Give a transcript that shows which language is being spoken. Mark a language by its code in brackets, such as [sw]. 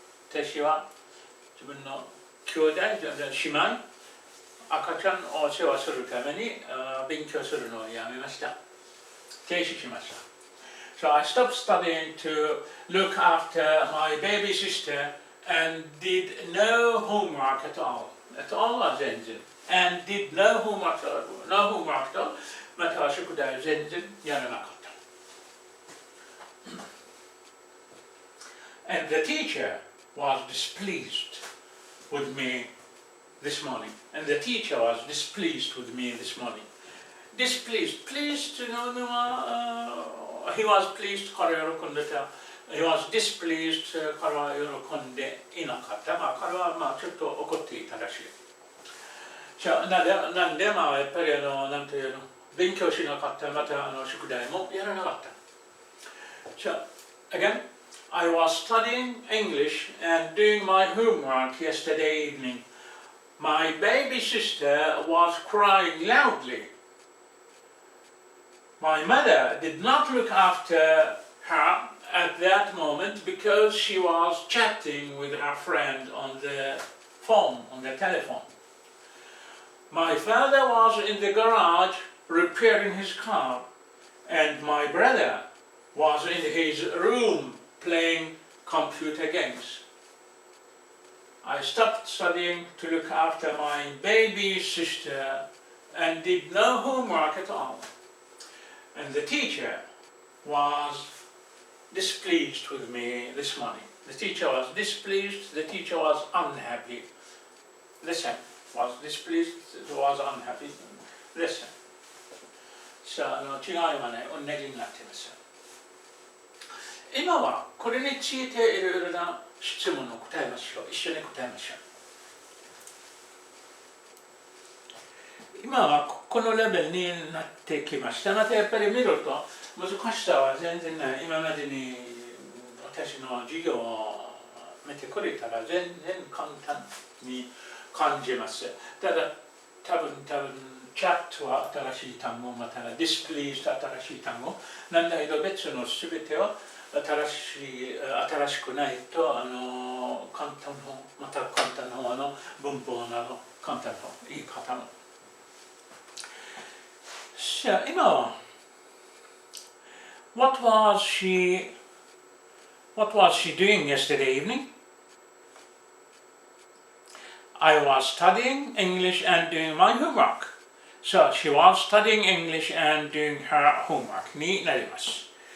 [ja] 私は自分の兄弟、姉妹、赤ちゃんを世話するために勉強するのをやめました。停止しました。 [en] So I stopped studying to look after my baby sister and did no homework at all. At all [ja] は全然。 [en] And did no homework at all. No homework at all. または宿題を全然やらなかった。 And the teacher was displeased with me this morning. And the teacher was displeased with me this morning. Displeased. [ja] Pleased というのは、 [en] he was pleased [ja] 彼は喜んでた。 [en] He was displeased [ja] 彼は喜んでいなかった。彼はちょっと怒っていたらしい。なんでやっぱりなんていうの勉強しなかった。また宿題もやらなかった。 [en] So again, I was studying English and doing my homework yesterday evening. My baby sister was crying loudly. My mother did not look after her at that moment because she was chatting with her friend on the phone, on the telephone. My father was in the garage repairing his car, and my brother was in his room playing computer games. I stopped studying to look after my baby sister and did no homework at all. And the teacher was displeased with me this morning. The teacher was displeased, the teacher was unhappy. Listen, was displeased, was unhappy. Listen. [ja] さあ、違いはね、同じになっています。今はこれについていろいろな質問を答えましょう。一緒に答えましょう。今はこのレベルになってきました。またやっぱり見ると難しさは全然ない。今までに私の授業を見てくれたら全然簡単に感じます。ただ多分チャットは新しい単語、またディスプレイした新しい単語なんだけど別のすべては新しくないと簡単のまた簡単の方の文法など簡単の言い方も。さあ今は [en] What was she doing yesterday evening? I was studying English and doing my homework. So she was studying English and doing her homework [ja] になります。